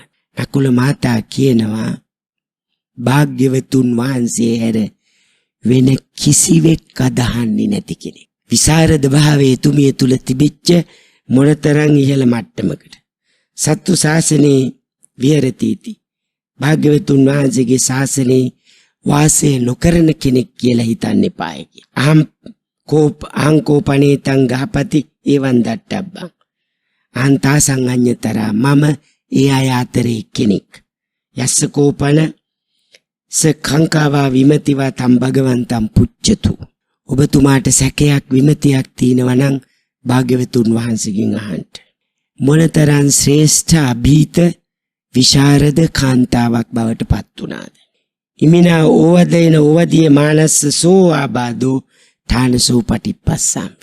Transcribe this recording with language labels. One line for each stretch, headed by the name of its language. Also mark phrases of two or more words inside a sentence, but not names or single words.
Sinhala: නකුල මාතා කියනවා භාග්‍යවතුන් වහන්සේ හැර වෙන කිසිවෙක් අදහන්නේ නැති කෙනෙක්. විසරද භාවයේ එතුමිය තුල තිබිච්ච මොනතරම් ඉහළ මට්ටමකට
Pali: සත්තු ශාසනයේ විහෙරතිති.
Sinhala: භාග්‍යවතුන් වහන්සේගේ ශාසනයේ වාසය නොකරන කෙනෙක් කියලා හිතන්න එපායි.
Pali: අහංකෝපනේ තං ගහපති එවන් දට්ටබ්බං. අන්තා සංඤ්ඤතරා
Sinhala: මම ඒ අය අතරේ කෙනෙක්.
Pali: යස්ස කෝපන සකංකාවා විමතිවා තම් භගවන්තම් පුච්චතු.
Sinhala: ඔබතුමාට සැකයක් විමතියක් තියෙනවා නම් භාග්‍යවතුන් වහන්සේගෙන් අහන්න. මොනතරම් ශ්‍රේෂ්ඨ අභීත විශාරද කාන්තාවක් බවට පත් වුණාද?
Pali: ඉමිනා ඕවදේන ඕවදිය මානස්ස සෝ ආබාදෝ ථානසෝ පටිපස්සම්පි.